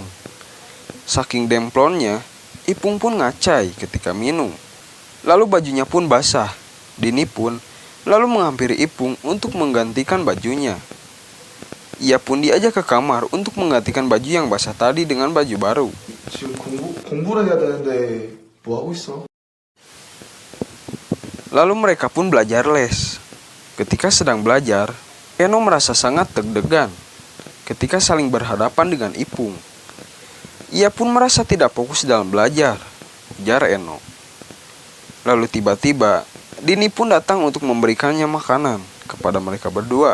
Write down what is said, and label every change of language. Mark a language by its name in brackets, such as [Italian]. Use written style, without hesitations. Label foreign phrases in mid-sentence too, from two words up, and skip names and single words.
[Indonesian] Saking demplonnya, Ipung pun ngacai ketika minum. Lalu bajunya pun basah. Dini pun lalu menghampiri Ipung untuk menggantikan bajunya. Ia pun diajak ke kamar untuk menggantikan baju yang basah tadi dengan baju baru. [Korean] 지금 공부를 해야 되는데 뭐 하고 있어? [Indonesian] Lalu mereka pun belajar les. Ketika sedang belajar, Eno merasa sangat deg-degan ketika saling berhadapan dengan Ipung. Ia pun merasa tidak fokus dalam belajar, ujar Eno. Lalu tiba-tiba, Dini pun datang untuk memberikannya makanan kepada mereka berdua.